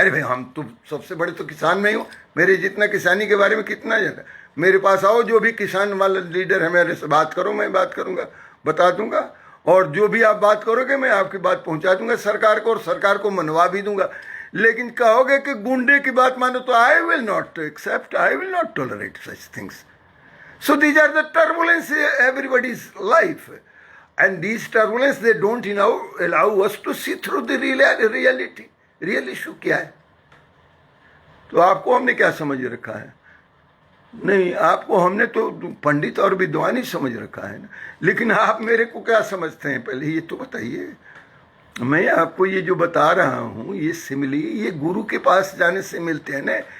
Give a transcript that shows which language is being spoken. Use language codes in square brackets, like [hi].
[hi] अरे भाई, हम तो सबसे बड़े तो किसान में ही हूँ। मेरे जितना किसानी के बारे में कितना ज़्यादा, मेरे पास आओ, जो भी किसान वाला लीडर है मेरे से बात करो, मैं बात करूँगा, बता दूंगा। और जो भी आप बात करोगे मैं आपकी बात पहुंचा दूंगा सरकार को, और सरकार को मनवा भी दूंगा। लेकिन कहोगे कि गुंडे की बात मानो, तो [en] I will not accept, I will not tolerate such things. So these are the turbulence everybody's life, and these turbulence they don't allow us to see through the reality. Real issue [hi] क्या है? तो आपको हमने क्या समझ रखा है? नहीं, आपको हमने तो पंडित और विद्वान ही समझ रखा है ना। लेकिन आप मेरे को क्या समझते हैं, पहले ये तो बताइए। मैं आपको ये जो बता रहा हूँ, ये सिमिली, ये गुरु के पास जाने से मिलते हैं ना।